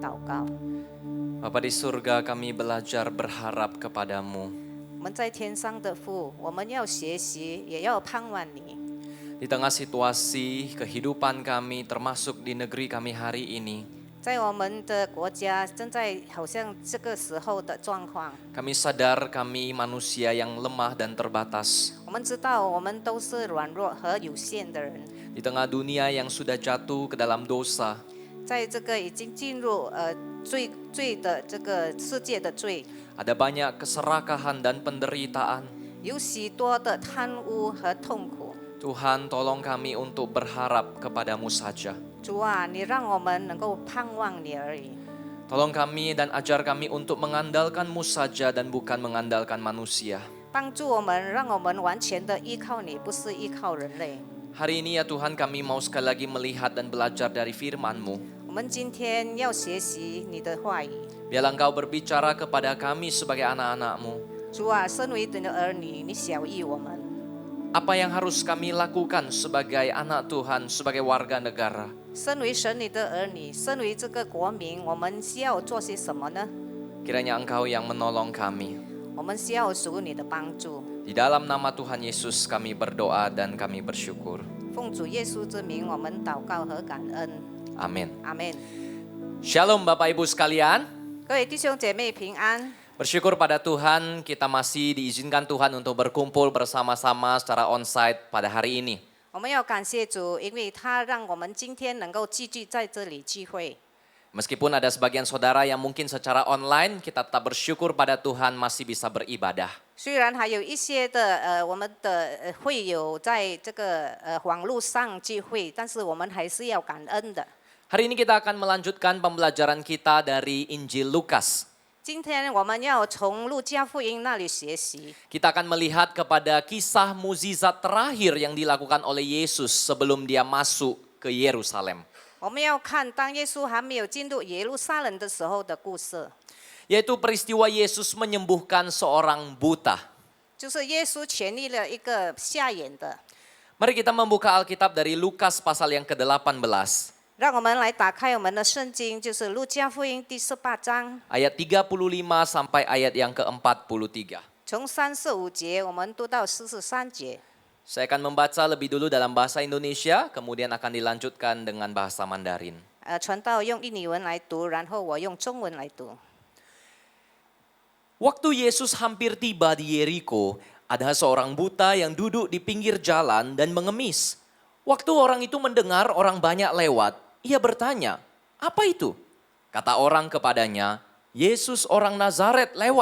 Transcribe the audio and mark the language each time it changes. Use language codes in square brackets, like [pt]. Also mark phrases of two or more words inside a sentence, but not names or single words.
[zh] 告。 [id] Bapa di surga, kami belajar berharap kepadamu. [zh] 我们在天上的父，我们要学习，也要盼望你。 [id] Di tengah situasi kehidupan kami, termasuk di negeri kami hari ini, [zh] 在我们的国家正在好像这个时候的状况， [id] kami sadar kami manusia yang lemah dan terbatas. [zh] 我们知道我们都是软弱和有限的人， [id] Di tengah dunia yang sudah jatuh ke dalam dosa, [zh] 在这个已经进入罪的这个世界的罪， [id] ada banyak keserakahan dan penderitaan. [zh] 有许多的贪污和痛苦。 [id] Tuhan, tolong kami untuk berharap kepadamu saja. [zh] 主啊，你让我们能够盼望你而已。 [id] Tolong kami dan ajar kami untuk mengandalkanmu saja dan bukan mengandalkan manusia. [zh] 帮助我们，让我们完全的依靠你，不是依靠人类。 [id] Hari ini ya Tuhan, kami mau sekali lagi melihat dan belajar dari firman-Mu. [zh] 我们今天要学习你的话语。 [id] Biarlah Engkau berbicara kepada kami sebagai anak-anak-Mu. [zh] 主啊，身为你的儿女，你晓谕我们， [id] Apa yang harus kami lakukan sebagai anak Tuhan, sebagai warga negara? [zh] 身为神你的儿女，身为这个国民，我们需要做些什么呢？ [id] Kiranya Engkau yang menolong kami. [zh] 我们需要属你的帮助。 [id] Di dalam nama Tuhan Yesus kami berdoa dan kami bersyukur. [zh] 奉主耶稣之名，我们祷告和感恩。 [id] Amin. [zh] 阿门。 [id] Shalom Bapak Ibu sekalian. [zh] 各位弟兄姐妹平安。 [id] Bersyukur pada Tuhan, kita masih diizinkan Tuhan untuk berkumpul bersama-sama secara onsite pada hari ini. [zh] 我们要感谢主，因为他让我们今天能够继续在这里聚会。 [id] Meskipun ada sebagian saudara yang mungkin secara online, kita tetap bersyukur pada Tuhan masih bisa beribadah. [zh] 虽然还有一些的我们的会友在这个网络上聚会，但是我们还是要感恩的。 [id] Hari ini kita akan melanjutkan pembelajaran kita dari Injil Lukas. [zh] 今天我们要从路加福音那里学习， [id] Kita akan melihat kepada kisah mukjizat terakhir yang dilakukan oleh Yesus sebelum dia masuk ke Yerusalem. [zh] 我们要看当耶稣还没有进入耶路撒冷的时候的故事， [id] Yaitu peristiwa Yesus menyembuhkan seorang buta. [zh] 就是耶稣痊愈了一个瞎眼的。 [id] Mari kita membuka Alkitab dari Lukas pasal yang ke-18. [zh] 让我们来打开我们的圣经，就是路加福音第18章， [id] Ayat 35 sampai ayat yang ke-43. [zh] 从35节我们读到43节。 [id] Saya akan membaca lebih dulu dalam bahasa Indonesia, kemudian akan dilanjutkan dengan bahasa Mandarin. [zh] 传道用印尼文来读，然后我用中文来读。 [id] Waktu Yesus hampir tiba di Yeriko, ada seorang buta yang duduk di pinggir jalan dan mengemis. Waktu orang itu mendengar orang banyak lewat, ia bertanya, "Apa itu?" Kata orang kepadanya, "Yesus orang Nazaret lewat."